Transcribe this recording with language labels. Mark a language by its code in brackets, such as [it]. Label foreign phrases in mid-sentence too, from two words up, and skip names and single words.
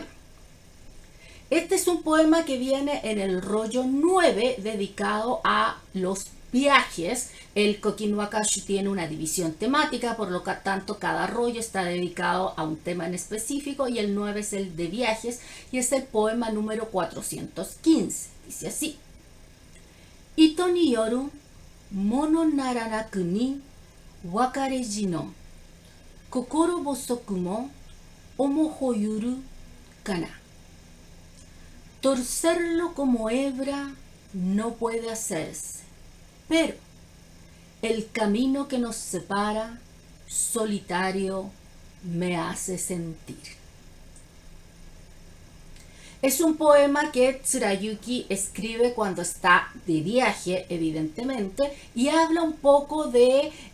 [es] Este es un poema que viene en el rollo 9 dedicado a los viajes. El Kokin Wakashu tiene una división temática, por lo tanto cada rollo está dedicado a un tema en específico, y el 9 es el de viajes y es el poema número 415. Dice así: [ja] 糸に よる もの ならなくに 別れ 路 の 心 細く も 思ほ ゆる かな. [es] Torcerlo como hebra no puede hacerse, pero el camino que nos separa solitario me hace sentir. Es un poema que Tsurayuki escribe cuando está de viaje, evidentemente, y habla un poco de